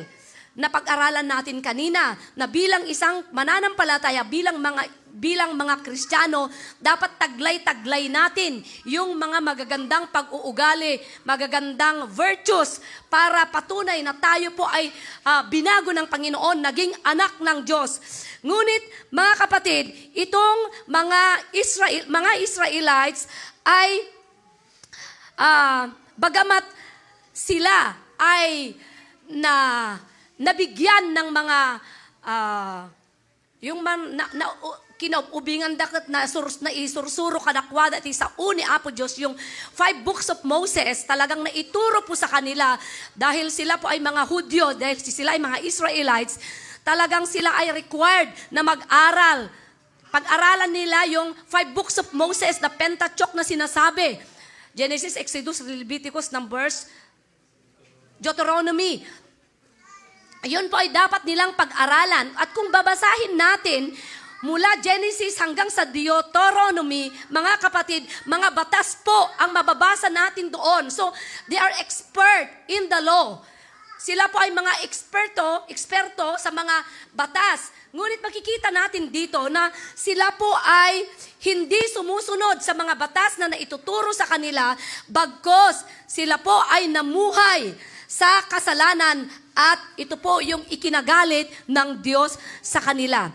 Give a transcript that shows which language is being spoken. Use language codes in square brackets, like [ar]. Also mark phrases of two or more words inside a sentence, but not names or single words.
[tl] Napag-aralan natin kanina na bilang isang mananampalataya, bilang mga Kristiyano, dapat taglay-taglay natin yung mga magagandang pag-uugali, magagandang virtues para patunay na tayo po ay binago ng Panginoon, naging anak ng Diyos. Ngunit, mga kapatid, itong mga Israelites ay bagamat sila ay nabigyan ng mga [ilo] kinaubingan dakat na isursuro kadakwada ti sa uni Apo Diyos, [tl] yung [en] 5 books of Moses, [tl] talagang naituro po sa kanila dahil sila po ay mga Hudyo, dahil sila ay mga Israelites, talagang sila ay required na mag-aral. Pag-aralan nila yung [en] 5 books of Moses, [tl] na Pentateuch na sinasabi. Genesis, Exodus, Leviticus, Numbers, Deuteronomy. Ayun po ay dapat nilang pag-aralan. At kung babasahin natin, mula Genesis hanggang sa Deuteronomy, mga kapatid, mga batas po ang mababasa natin doon. [en] So, they are expert in the law. [tl] Sila po ay mga eksperto sa mga batas. Ngunit makikita natin dito na sila po ay hindi sumusunod sa mga batas na naituturo sa kanila, bagkos sila po ay namuhay sa kasalanan at ito po yung ikinagalit ng Diyos sa kanila.